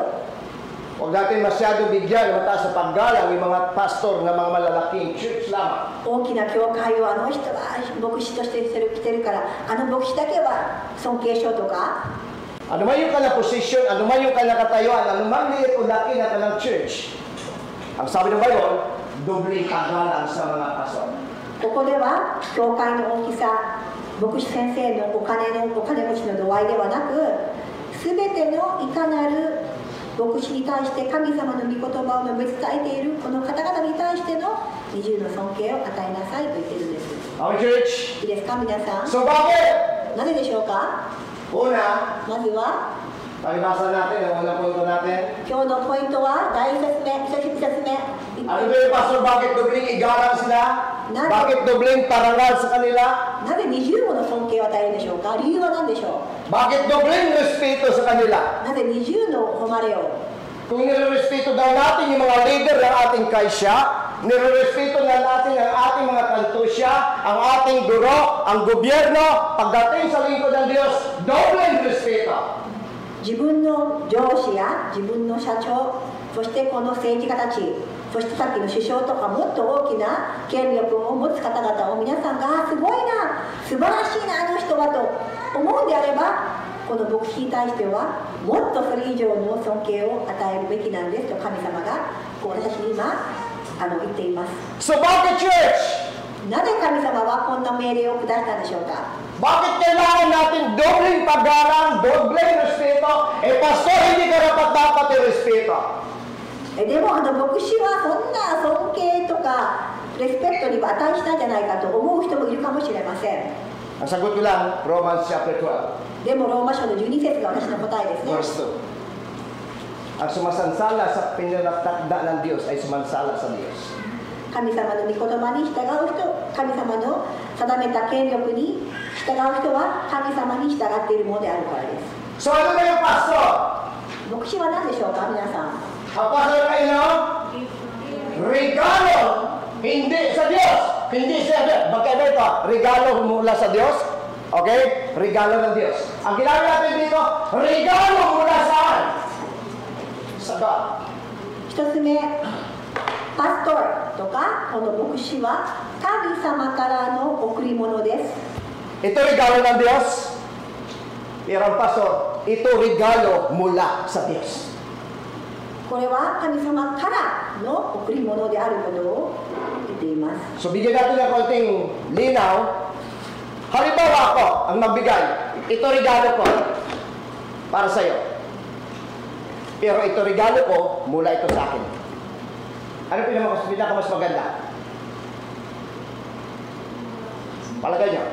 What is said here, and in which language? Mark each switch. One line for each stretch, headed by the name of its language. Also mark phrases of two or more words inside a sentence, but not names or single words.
Filipino: Huwag natin masyado bigyan ng mataas sa paggalang yung mga pastor na mga malalaking church lamang.
Japanese: 大きな教会を人は牧師として来てるから牧師だけは尊敬しようとか。
Filipino: Ano man yung kanilang posisyon, ano man yung kanilang katayuan, ano man liit o laki na kanilang church, ang sabi ng Bible, dobling paggalang sa mga pastor.
Japanese: ここでは教会の大きさ、牧師先生のお金持ちの度合いではなく、すべてのいかなる牧師に対して神様の御言葉を述べ伝えているこの方々に対しての二重の尊敬を与えなさいと言っているんです。
Filipino: Amen, church?
Japanese: いいですか皆さん。
Filipino: So bakit?
Japanese: なぜでしょうか？
Filipino: Una,
Japanese: まずは
Filipino: Pakibasa natin ang unang punto natin.
Japanese: 今日のポイントは第一節目、一節目。
Filipino: Ano ba yung pastor, bakit dobling igalang sila? Bakit dobling parangal sa kanila?
Japanese: なぜ20もの尊敬を与えるんでしょうか？理由は何でしょ
Filipino: Bakit dobling respeto sa kanila?
Japanese: う？なぜ20の誉れを？
Filipino: Kung nire-respeto daw natin yung mga leader ng ating kaisya, nire-respeto na natin ang ating mga kantusya, ang ating guro, ang gobyerno, pagdating sa lingkod ng Diyos, dobling respeto.
Japanese: 自分の上司や自分の社長、そしてこの政治家たち、そしてさっきの首相とかもっと大きな権力を持つ方々を皆さんがすごいな、素晴らしいなあの人はと思うんであれば、この牧師に対してはもっとそれ以上の尊敬を与えるべきなんですと神様が私に今言っています。
Filipino: So bakit church?
Japanese: なぜ神様はこんな命令を下したんでしょうか？
Filipino: Bakit kailangan natin dobling paggalang, dobling respeto? Pastor, hindi ka dapat i-respeto.
Japanese: でも牧師はそんな尊敬とかレスペクトには値したんじゃないかと思う人もいるかもしれません。
Filipino: Ang sagot ko lang,
English: Romans chapter
Filipino: 12,
Japanese: でもローマ書の12節が私の答えですね。
Filipino: verse 2. Ang sumasansala sa pinalatakda ng Diyos ay sumansala sa Diyos.
Japanese: 神様の御言葉に従う人、神様の定めた権力に従う人は神様に従っているものであるからです。
Filipino: So ano ba yung pastor?
Japanese: 牧師は何でしょうか、皆さん。
Filipino: Ang pastor ay regalo, hindi sa Diyos. Hindi sa Diyos. Magkaiba ito, regalo mula sa Diyos. Okay? Regalo ng Diyos. Ang ginagawa natin dito, regalo mula saan? Sa God.
Japanese: 一つ目、パストルとかこの牧師は神様からの贈り物です。
Filipino: Ito regalo ng Diyos. Pero ang pastor, ito regalo mula sa Diyos.
Japanese: これは神様からの贈り物であることを言っています。
Filipino: So bigyan natin ng konting linaw. Halimbawa ako ang magbigay. Ito regalo ko para sa iyo. Pero ito regalo ko mula ito sa akin. Ano pinaka mas maganda? Palagay niyo.